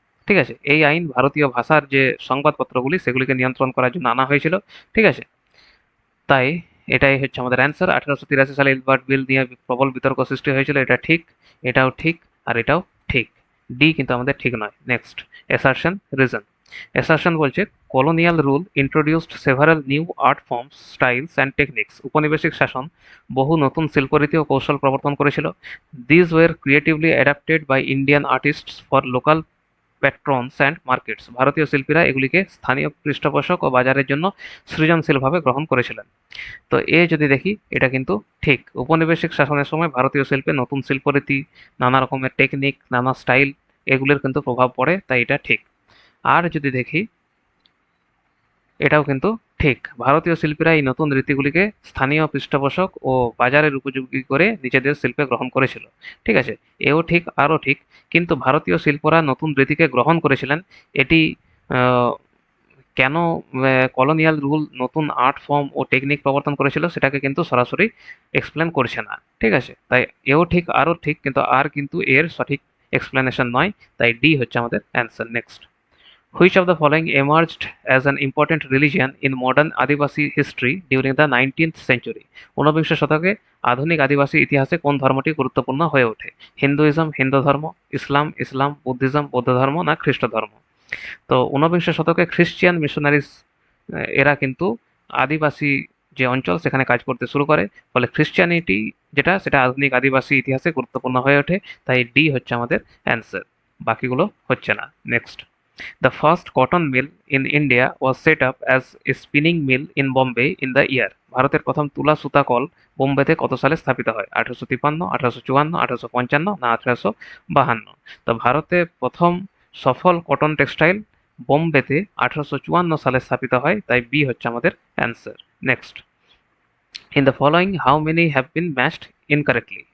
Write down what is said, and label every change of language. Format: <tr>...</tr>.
<bn>ঠিক আছে, এই আইন ভারতীয় ভাষার যে সংবাদপত্রগুলি, সেগুলিকে নিয়ন্ত্রণ করার জন্য আনা হয়েছিল। ঠিক আছে, তাই এটাই হচ্ছে আমাদের অ্যান্সার। 1883 সালে ইলবার্ট বিল নিয়ে প্রবল বিতর্ক সৃষ্টি হয়েছিল, এটা ঠিক, এটাও ঠিক, আর এটাও ঠিক। ডি কিন্তু আমাদের ঠিক নয়। Next, assertion reason. অ্যাসারশন বলছে</bn> <en>colonial rule introduced several new art forms, styles and techniques.</en> <bn>উপনিবেশিক শাসন বহু নতুন শিল্পরীতি ও কৌশল প্রবর্তন করেছিল।</bn> <en>These were creatively adapted by Indian artists for local patrons and markets.</en> <bn>ভারতীয় শিল্পীরা এগুলিকে স্থানীয় পৃষ্ঠপোষক ও বাজারের জন্য সৃজনশীলভাবে গ্রহণ করেছিলেন। তো যদি দেখি এটা কিন্তু ঠিক। উপনিবেশিক শাসনের সময় ভারতীয় শিল্পে নতুন শিল্পরীতি, নানা রকমের টেকনিক, নানা স্টাইল এগুলোর কিন্তু প্রভাব পড়ে, তাই এটা ঠিক। আর যদি দেখি এটাও কিন্তু ঠিক। ভারতীয় শিল্পীরা এই নতুন রীতিগুলিকে স্থানীয় পৃষ্ঠপোষক ও বাজারের উপযোগী করে নিজেদের শিল্পে গ্রহণ করেছিল। ঠিক আছে, এও ঠিক আরও ঠিক। কিন্তু ভারতীয় শিল্পরা নতুন রীতিকে গ্রহণ করেছিলেন, এটি কেন কলোনিয়াল রুল নতুন আর্ট ফর্ম ও টেকনিক প্রবর্তন করেছিল সেটাকে কিন্তু সরাসরি এক্সপ্লেন করছে না। ঠিক আছে, তাই এও ঠিক আরও ঠিক, কিন্তু আর কিন্তু এর সঠিক এক্সপ্লেনেশন নয়, তাই ডি হচ্ছে আমাদের answer.</bn> <en>Next, Which of the following emerged as an important religion in modern Adivasi history during the 19th century?</en> <bn>ঊনবিংশ শতকে আধুনিক আদিবাসী ইতিহাসে কোন ধর্মটি গুরুত্বপূর্ণ হয়ে ওঠে? হিন্দুইজম, হিন্দু ধর্ম, ইসলাম, বুদ্ধিজম, বৌদ্ধ ধর্ম না খ্রিস্ট ধর্ম? তো ঊনবিংশ শতকে খ্রিস্টিয়ান মিশনারিজ এরা কিন্তু আদিবাসী যে অঞ্চল সেখানে কাজ করতে শুরু করে, ফলে খ্রিস্টিয়ানিটি সেটা আধুনিক আদিবাসী ইতিহাসে গুরুত্বপূর্ণ হয়ে ওঠে, তাই ডি হচ্ছে আমাদের অ্যান্সার, বাকিগুলো হচ্ছে না।</bn> <en>Next, The first cotton mill in India was set up as a spinning mill in Bombay in the year.</en> <bn>ভারতের প্রথম তুলা সুতা কল বোম্বেতে কত সালে স্থাপিত হয়? 1853, 1854, 1855 না 1852? তো ভারতে প্রথম সফল কটন টেক্সটাইল বোম্বেতে 1854 সালে স্থাপিত হয়, তাই বি হচ্ছে আমাদের answer.</bn> <en>Next, in the following how many have been matched incorrectly?</en>